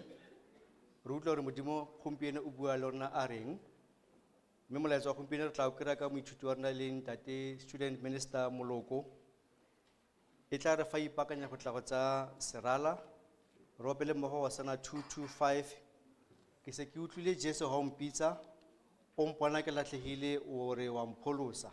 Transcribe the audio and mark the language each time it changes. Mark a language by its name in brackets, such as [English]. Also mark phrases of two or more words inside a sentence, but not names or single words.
[Tswana] Re utlwa gore Modimo gompieno o bua le rona a reng. Mme molaetsa wa gompieno re tla o kry-a ka moithuti wa rona le ntate [English] student minister [Tswana] Moloko. E tla re fa ipaakanya go tla go tsa serala. Re opele mmogo Hosanna 225. Ke se ke utlwile Jesu ha o mpitsa, o mpona ke latlhegile o re wa mpholosa.